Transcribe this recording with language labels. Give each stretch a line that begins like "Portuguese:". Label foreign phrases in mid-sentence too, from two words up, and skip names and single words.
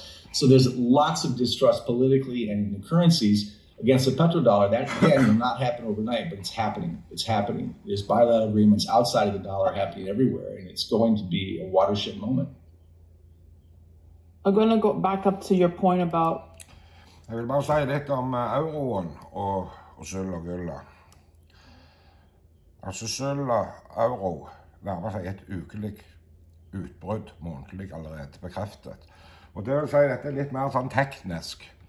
English: So there's lots of distrust politically and in the currencies against the petrodollar. That, again, will not happen overnight, but it's happening. It's happening. There's bilateral agreements outside of the dollar happening everywhere, and it's going to be a watershed moment. I'm going to go back up to your point about...
Norwegian: Jeg vil bare si litt om euroen og sølv og gull. Altså sølv og euro nærmer seg et ukelig utbrudd, månedlig allerede bekreftet. Og det vil si at dette er litt mer sånn teknisk.